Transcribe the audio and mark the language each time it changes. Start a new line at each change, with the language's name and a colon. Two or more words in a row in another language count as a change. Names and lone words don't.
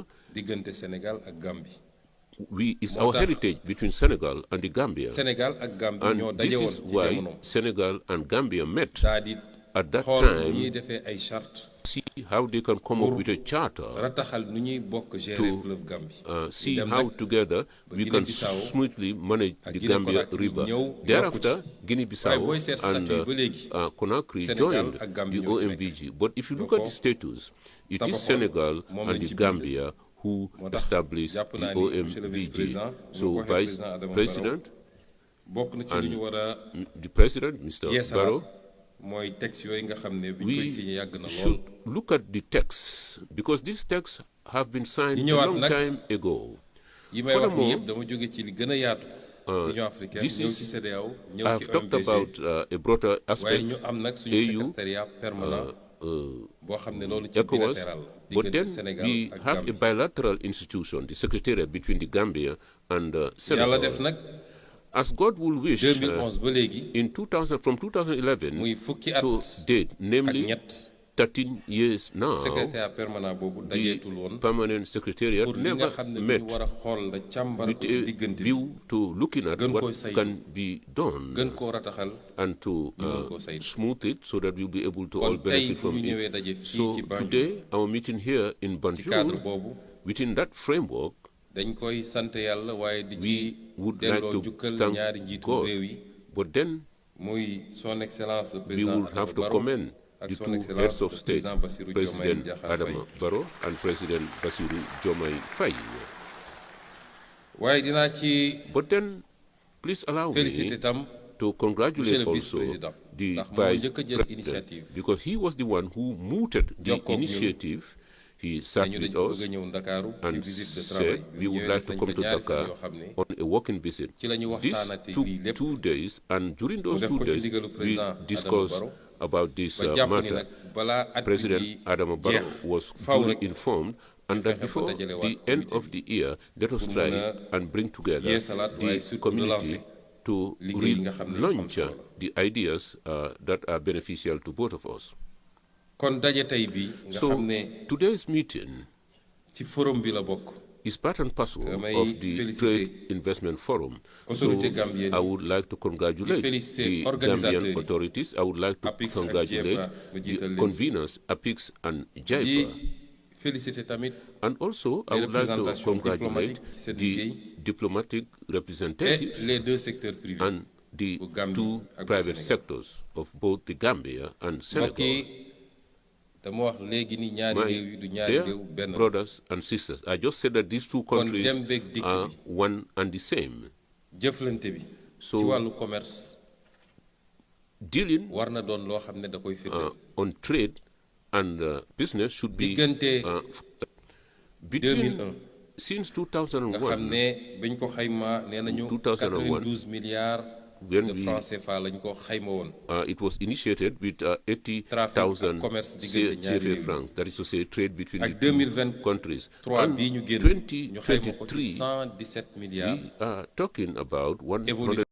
Wolof: diggante Sénégal ak Gambie
English: it's
Wolof: moo
English: our
Wolof: tax
English: heritage between Senegal and the Gambia.
Wolof: Sénégal ak Gambie ñoo
English: And
Wolof: daje
English: this
Wolof: woon
English: is
Wolof: ci
English: why
Wolof: jamono
English: Senegal and Gambia met
Wolof: daa di
English: at that
Wolof: xool nu
English: time,
Wolof: ñuy defee ay charte
English: see how they can come up with a charter,
Wolof: rataxal nu ñuy bokk gérer fleuve Gambie
English: see
Wolof: dem
English: how
Wolof: nag
English: together we can
Wolof: Guinée-Bissau
English: smoothly manage
Wolof: ak
English: the
Wolof: Guinée-Conakry
English: Gambia River.
Wolof: ñëw yokku
English: Thereafter,
Wolof: ci. waaye
English: Guinea-Bissau
Wolof: booy seet
English: and
Wolof: statut ba léegi
English: Conakry
Wolof: Sénégal
English: joined
Wolof: ak Gambie
English: the
Wolof: ñoo ci nekk.
English: OMVG. But if you look
Wolof: Doo
English: at
Wolof: ko
English: the status, it
Wolof: doo ko
English: is
Wolof: xool.
English: Senegal
Wolof: Moom
English: and
Wolof: lañ
English: the
Wolof: ci bind.
English: Gambia who
Wolof: moo tax
English: established
Wolof: jàpp
English: the
Wolof: naa ni
French: monsieur le
English: OMVG.
Wolof: vice-président bu
English: So,
Wolof: ma ko waxee
English: Vice
Wolof: président Adama
English: President,
Wolof: bokk na ci li ñu war a
English: the President, Mr.
Wolof: yeesalaat
English: Barrow,
Wolof: mooy texte yooyu nga xam ne bi ñu koy
English: we
Wolof: signé yàgg na lool
English: should look at the texts because these texts have been signed
Wolof: Ñu
English: a
Wolof: ñëwaat
English: long
Wolof: nag
English: time ago.
Wolof: yi may wax ni
English: Furthermore,
Wolof: yëpp dama jóge ci li gën a yaatu Union africaine
English: this
Wolof: ñëw
English: is-
Wolof: ci CEDEAO ñëw
English: I've
Wolof: ci
English: talked
Wolof: OMVG
English: about a broader
Wolof: waaye
English: aspect,
Wolof: ñu am nag suñu
English: AU,
French: secrétariat permanent
Wolof: boo xam ne loolu ci
English: ECOWAS,
Wolof: bilatéral la
English: but
Wolof: diggante
English: then
Wolof: Sénégal
English: we
Wolof: ak
English: have a
Wolof: Gambie
English: bilateral institution, the Secretariat between the Gambia and
Wolof: yàlla
English: Senegal.
Wolof: def nag
English: As God will wish,
Wolof: 2011 ba léegi
English: in 2000, from 2011
Wolof: muy fukki at
English: to date,
Wolof: ak
English: namely
Wolof: ñett
English: 13 years now,
French: secrétaire permanent
Wolof: boobu
English: the
Wolof: dajeetul woon
English: permanent secretariat
Wolof: pour li nga
English: never
Wolof: xam ne
English: met
Wolof: ñu war a xool la càmbar
English: with
Wolof: ko ci
English: a
Wolof: diggante bi
English: view to looking at
Wolof: gën
English: what
Wolof: koy saytu,
English: can be done
Wolof: gën koo rataxal
English: and to
Wolof: mën koo saytu.
English: smooth it so that we'll be able to all
Wolof: kon tey
English: benefit
Wolof: bu
English: from
Wolof: ñu ñëwee
English: it.
Wolof: daje fii
English: So
Wolof: ci Banjul
English: today, our meeting here in
Wolof: ci cadre
English: Banjul,
Wolof: boobu
English: within that framework,
Wolof: dañ koy sant yàlla waaye di ci
English: we would like
Wolof: delloo
English: to
Wolof: jukkal
English: thank
Wolof: ñaari njiitu
English: God.
Wolof: réew yi
English: But then
Wolof: muy
French: son excellence le
English: we
Wolof: président
English: will have
Wolof: Adama
English: to
Wolof: Barrow
English: commend
Wolof: ak
English: the
Wolof: son
English: two
Wolof: excellence
English: heads of
Wolof: le
English: state,
Wolof: président Bassirou Diomaye
English: President
Wolof: Diakhar Faye
English: Adama Barrow and President Bassirou Diomaye Faye.
Wolof: waaye dinaa ci
English: But then, please allow
Wolof: féliciter
English: me
Wolof: tam
English: to congratulate
French: Monsieur le
English: also
Wolof: vice-président,
English: the
Wolof: ndax moo
English: vice
Wolof: njëkk a jël
English: president
Wolof: initiative.
English: because he was the one who mooted the
Wolof: Jokkoog ñun.
English: initiative. He sat
Wolof: dañu
English: with
Wolof: dañ
English: us
Wolof: bëgg a ñëw Ndakaaru ci
English: and
French: visite de travail
English: said
Wolof: bi
English: we
Wolof: mu
English: would
Wolof: ñëwee
English: like
Wolof: def
English: to
Wolof: nañ
English: come
Wolof: fa
English: to
Wolof: ñaari fan
English: Dakar
Wolof: yoo xam ne
English: on a walking visit.
Wolof: ci la ñu
English: This
Wolof: waxtaanati
English: took
Wolof: lii lépp
English: 2 days, and during those
Wolof: def
English: 2
Wolof: ko ci
English: days,
Wolof: ndigalu
English: we
Wolof: président Adama
English: discussed
Wolof: Barrow
English: about this
Wolof: ba jàpp ni
English: matter,
Wolof: nag balaa at bi
English: President
Wolof: di
English: Adama Barrow
Wolof: jeex
English: was
Wolof: faw
English: duly
Wolof: rek
English: informed, and that before the end of the year, let us try and bring together the community to relaunch the ideas that are beneficial to both of us.
Wolof: kon daje tey bi nga
English: So
Wolof: xam ne
English: today's meeting
Wolof: ci forum bi la bokk.
English: is part and parcel of the Trade Investment Forum. So
French: Autorité gambienne
English: I would like to congratulate the Gambian authorities. I would like to congratulate the conveners, APIX and JIPA.
Wolof: Féliciter tamit
English: And also, I would like to congratulate the diplomatic representatives
French: les deux secteurs privés
English: and the two private sectors of both the Gambia and Senegal.
Wolof: dama wax léegi ni ñaari réew yi du ñaari réew benn
English: brothers and sisters. I just said that these two countries are one and the same.
Wolof: jëflante bi
English: So
Wolof: ci wàllu commerce
English: dealing
Wolof: war na doon loo xam ne da koy firndeel.
English: on trade and business should be
Wolof: diggante
English: between
Wolof: 2001
English: since
Wolof: nga
English: 2001.
Wolof: xam ne bañ ko xayma nee nañu 92
French: milliards de francs CFA
Wolof: lañ ko xayma woon.
English: It was initiated with 80,000 CFA francs. That is to say, trade between the two countries. And 2023, we are talking about 100